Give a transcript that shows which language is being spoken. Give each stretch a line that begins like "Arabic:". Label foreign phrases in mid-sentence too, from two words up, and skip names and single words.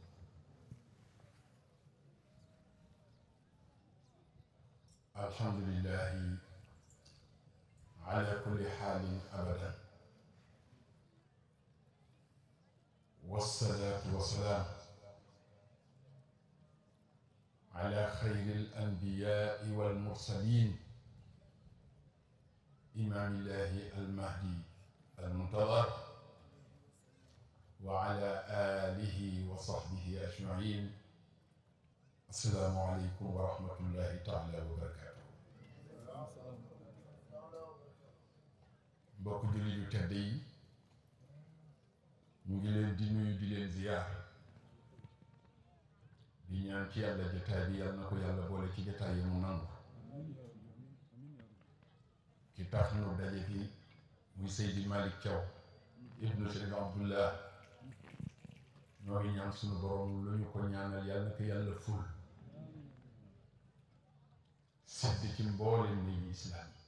Arabic: الحمد لله على كل حال أبدا، والصلاة والسلام على خير الأنبياء والمرسلين، إمام الله المهدي المنتظر، وعلى آله وصحبه أجمعين. السلام عليكم ورحمة الله تعالى وبركاته.
Wolof: mbokk jullit yu tedd yi ñu ngi leen di nuyu di leen ziyaar di ñaan ci yàlla jotaay bi yàlla na ko yàlla boole ci jotaay yi mu nangu. ki tax ñu daje fi muy Seydi Malick Thiaw ibnu Cheikh Abdullah, ñoo ngi ñaan suñu borom lu ñu ko ñaanal yàlla na ko yàlla ful sedd ci mbooleem ni islaam.